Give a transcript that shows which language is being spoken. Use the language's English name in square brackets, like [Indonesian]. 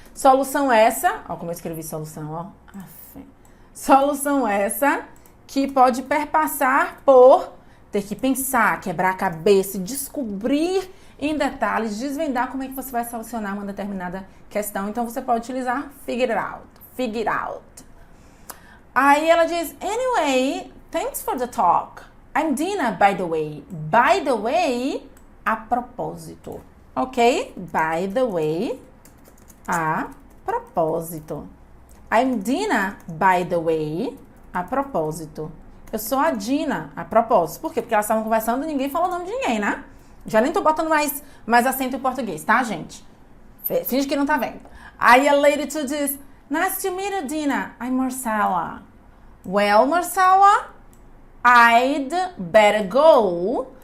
[Portuguese] Solução essa, ó como eu escrevi solução, ó. Solução essa que pode perpassar por ter que pensar, quebrar a cabeça, descobrir em detalhes, desvendar como é que você vai solucionar uma determinada questão. Então, você pode utilizar [English] figure out. [Portuguese] Aí ela diz, [English] anyway, thanks for the talk. I'm Dina, by the way. By the way, [Portuguese] a propósito. [English] Ok? By the way, [Portuguese] a propósito. [English] I'm Dina, by the way, [Portuguese] a propósito. Eu sou a Dina, a propósito. Por quê? Porque elas estavam conversando e ninguém falou o nome de ninguém, né? Já nem tô botando mais acento em português, tá, gente? Finge que não tá vendo. Aí a lady two diz, [English] nice to meet you, Dina. I'm Marcella. Well, Marcella, I'd better go.